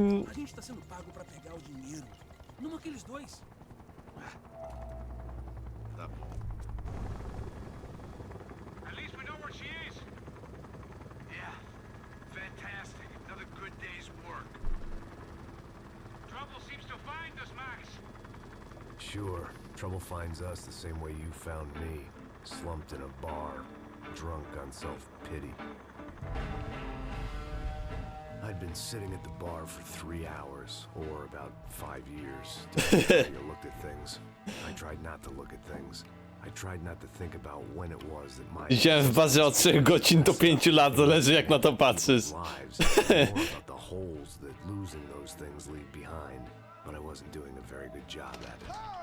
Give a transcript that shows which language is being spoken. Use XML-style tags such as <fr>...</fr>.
<pt>A gente tá sendo pago pra pegar o dinheiro. Não aqueles dois.</pt> <en>At least we know where she is. Yeah, fantastic. Another good day's work. Trouble seems to find us, Max. Sure, trouble finds us the same way you found me. Slumped in a bar, drunk on self-pity. I'd been sitting at the bar for 3 hours, or about 5 years. Depending how you looked at things. I tried not to look at things. I tried not to think about when it was that my</en> <pl>Widziałem w barze od 3 godzin do 5 lat, zależy jak na to patrzysz.</pl> <en>lives, more about the holes that losing those things leave behind. But I wasn't doing a very good job at it.</en>